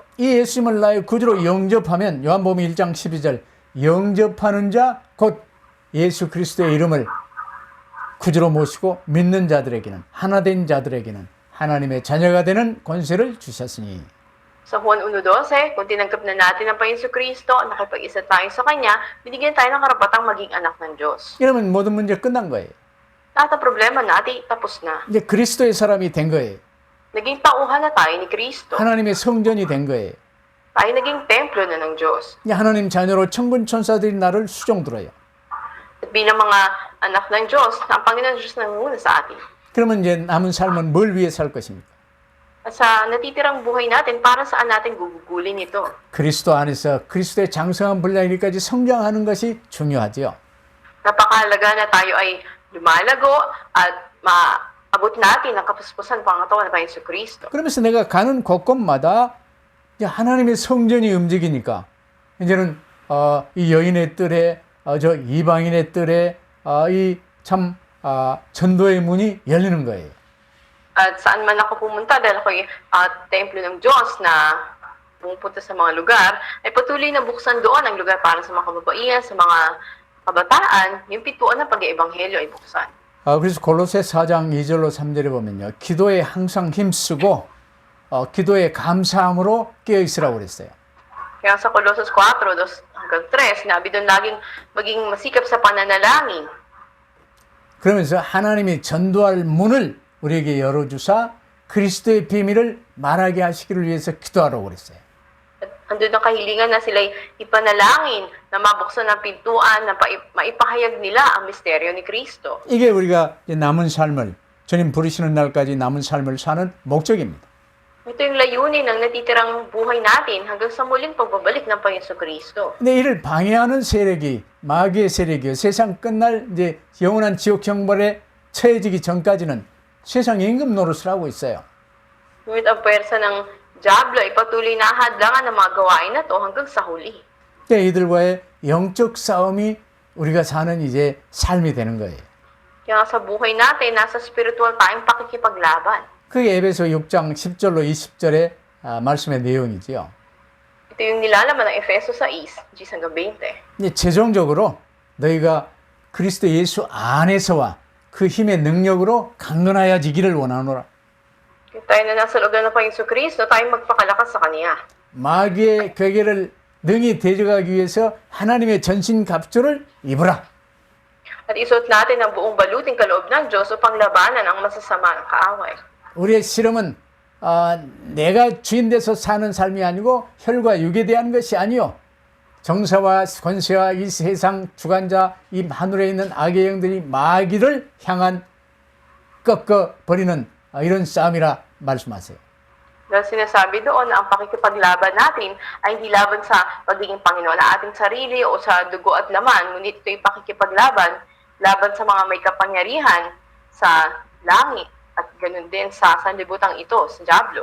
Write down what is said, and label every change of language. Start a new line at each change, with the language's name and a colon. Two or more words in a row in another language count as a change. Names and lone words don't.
Korean: 이 예수님을 나의 구주로 영접하면 요한복음 1장 12절 영접하는 자 곧 예수 그리스도의 이름을 구주로 모시고 믿는 자들에게는 하나된 자들에게는 하나님의 자녀가 되는 권세를 주셨으니.
Filipino: Sa Juan 1:12, kung tinanggap na natin ang Panginoon Kristo at nakipag-isa tayo sa Kanya, binigyan tayo ng karapatang maging anak ng Diyos.
Korean: 이러면 모든 문제 끝난 거예요.
Filipino: Lahat ng problema natin tapos na.
Korean: 이제 그리스도의 사람이 된 거예요.
Filipino: Naging tauhan na tayo ni Kristo.
Korean: 하나님의 성전이 된 거예요.
Filipino: Tayo naging templo na ng Diyos.
Korean: 이제 하나님 자녀로 천군 천사들이 나를 수종 들어요.
Filipino: At bilang mga anak ng Diyos, na ang Panginoon Diyos nangunguna sa atin.
Korean: 그러면 이제 남은 삶은 뭘 위해 살 것입니까?
Filipino: At sa natitirang buhay natin, para saan natin gugugulin ito?
Korean: 그리스도 안에서 그리스도의 장성한 분량까지 성장하는 것이 중요하지요.
Filipino: Napakahalaga na tayo ay lumalago at maabot natin ang kapuspusan pangatawan ng Panginoon Kristo.
Korean: 그러면서 내가 가는 곳곳마다 이제 하나님의 성전이 움직이니까 이제는 이 여인의 뜰에 저 이방인의 뜰에 전도의 문이 열리는 거예요.
Filipino: At saan man ako pumunta dahil ako'y templo ng Diyos na pumupunta sa mga lugar, ay patuloy na buksan doon ang lugar para sa mga kababaihan, sa mga kabataan, yung pintuan ng pag-iebanghelyo ay buksan.
Korean: 그래서 골로새 4장 2절로 3절에 보면요. 기도에 항상 힘쓰고 기도에 감사함으로 깨어 있으라고 그랬어요.
Filipino: Kaya sa Colossus 4, 2-3, sinabi doon laging maging masikap sa pananalangin.
Korean: 그러면서 하나님이 전도할 문을 우리에게 열어주사 그리스도의 비밀을 말하게 하시기를 위해서 기도하라고 그랬어요.
Filipino: At andun ang kahilingan na sila'y ipanalangin na mabuksan ang pintuan na maipahayag nila ang misteryo ni Kristo.
Korean: 이게 우리가 남은 삶을 주님 부르시는 날까지 남은 삶을 사는 목적입니다.
Filipino: Ito yung layunin ng natitirang buhay natin hanggang sa muling pagbabalik ng Panginoon Kristo.
Korean: 근데 이를 방해하는 세력이 마귀의 세력이요. 세상 끝날 이제 영원한 지옥 형벌에 처해지기 전까지는 세상 임금 노릇을 하고 있어요.
Filipino: Ngunit ang pwersa ng Diablo ay patuloy na hadlangan ng mga gawain na to hanggang sa huli.
Korean: 이들과의 영적 싸움이 우리가 사는 이제 삶이 되는 거예요.
Filipino: Kaya sa buhay natin, nasa spiritual tayong pakikipaglaban.
Korean: 그게 에베소 6장 10절로 20절의 말씀의 내용이지요.
Filipino: Ito yung nilalaman ng Efeso 6, 10-20.
Korean: 이제 최종적으로 너희가 그리스도 예수 안에서와 그 힘의 능력으로 강건하여지기를 원하노라.
Filipino: Tayo na nasa loob ng Panginoon Kristo, tayo magpakalakas sa Kanya.
Korean: 마귀의 괴계를 능히 대적하기 위해서 하나님의 전신 갑주를 입으라.
Filipino: At isuot natin ang buong baluting kaloob ng Diyos upang labanan ang masasama ng kaaway.
Korean: 우리의 실험은 내가 주인 돼서 사는 삶이 아니고 혈과 육에 대한 것이 아니요. 정사와 권세와 이 세상 주관자 이 하늘에 있는 악의 영들이 마귀를 향한 꺾어버리는 이런 싸움이라 말씀하세요.
Filipino: Dahil sinasabi doon na ang pakikipaglaban natin ay hindi laban sa pagiging Panginoon ng ating sarili o sa dugo at laman, ngunit ito'y pakikipaglaban laban sa mga may kapangyarihan sa langit at ganun din sa sanlibutan ito, sa Diablo.